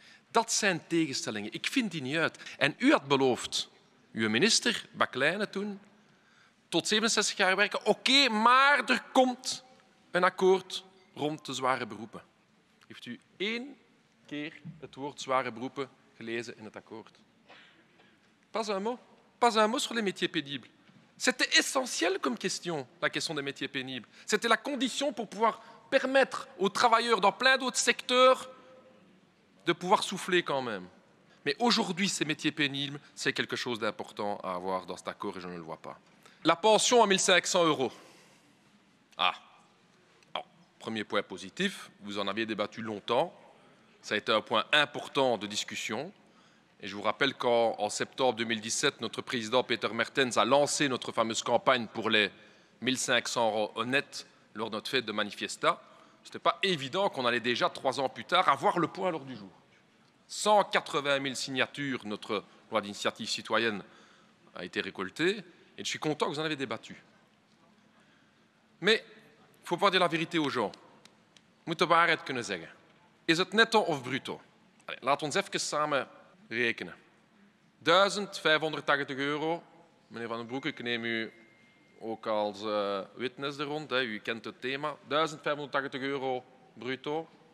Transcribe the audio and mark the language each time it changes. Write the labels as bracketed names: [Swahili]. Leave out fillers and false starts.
[Dutch] Dat zijn tegenstellingen. Ik vind die niet uit. En u had beloofd, uw minister, Baklijne toen, tot 67 jaar werken. Oké, maar er komt een akkoord rond de zware beroepen. Heeft u 1 keer het woord zware beroepen gelezen in het akkoord? [French] Pas un mot. Pas un mot sur les métiers pénibles. C'était essentiel comme question, la question des métiers pénibles. C'était la condition pour pouvoir permettre aux travailleurs dans plein d'autres secteurs de pouvoir souffler quand même. Mais aujourd'hui, ces métiers pénibles, c'est quelque chose d'important à avoir dans cet accord et je ne le vois pas. La pension à 1 500 €. Ah. Alors, premier point positif, vous en aviez débattu longtemps. Ça a été un point important de discussion. Et je vous rappelle qu'en septembre 2017, notre président Peter Mertens a lancé notre fameuse campagne pour les 1 500 € honnêtes lors de notre fête de Manifesta. Ce n'était pas évident qu'on allait déjà, 3 ans plus tard, avoir le point à l'ordre du jour. 180 000 signatures, notre loi d'initiative citoyenne a été récoltée, et je suis content que vous en avez débattu. Mais il faut pas dire la vérité aux gens. [Dutch] We moeten de waarheid kunnen zeggen. Is het netto of bruto? Laten we eens even samen rekenen. 1.580 €. Meneer Van den Broeke, ik neem u ook als witness er rond. U kent het thema. 1.580 € bruto.